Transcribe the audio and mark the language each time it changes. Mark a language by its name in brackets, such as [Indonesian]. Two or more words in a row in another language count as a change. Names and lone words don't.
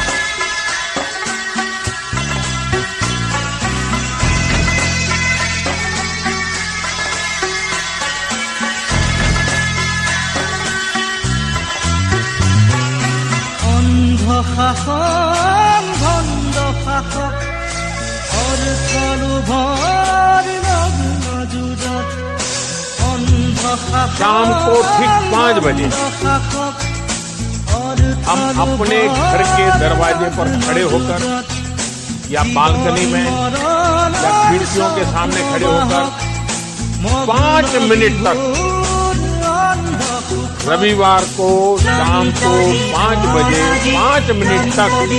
[Assamese] অন্ধ শাসন ভণ্ড শাসক অর্থলোভৰ নগ্ন যুঁজত অন্ধ [Hindi] शाम को ठीक 5 बजे हम अपने घर के दरवाजे पर खड़े होकर या बालकनी में या खिड़कियों के सामने खड़े होकर 5 मिनट तक रविवार को शाम को 5 बजे 5 मिनट तक